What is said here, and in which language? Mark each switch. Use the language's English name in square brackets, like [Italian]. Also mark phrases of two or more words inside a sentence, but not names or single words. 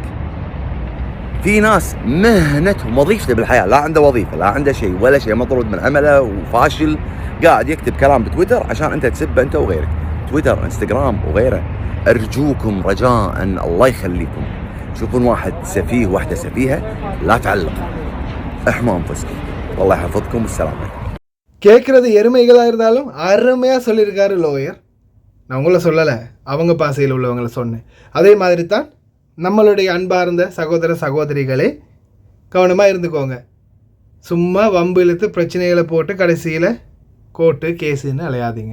[Arabic] في ناس مهنتهم وظيفته بالحياه، لا عنده وظيفه، لا عنده شيء ولا شيء، مطرود من عمله وفاشل، قاعد يكتب كلام بتويتر عشان انت تسبه انت وغيرك. تويتر، انستغرام وغيره، أرجوكم رجاء الله يخليكم تشوفون واحد سفيه واحدة سفيهة لا تعلق احموا أنفسكم والله يحفظكم والسلام عليكم. [Tamil] கேட்குறது எருமைகளாக இருந்தாலும் அருமையாக சொல்லியிருக்காரு லோயர். நான் உங்களை சொல்லலை, அவங்க பாசையில் உள்ளவங்களை சொன்னேன். அதே மாதிரி தான் நம்மளுடைய அன்பார்ந்த சகோதர சகோதரிகளே, கவனமாக இருந்துக்கோங்க. சும்மா வம்பு இழுத்து பிரச்சனைகளை போட்டு கடைசியில் கோர்ட்டு கேஸுன்னு அலையாதீங்க.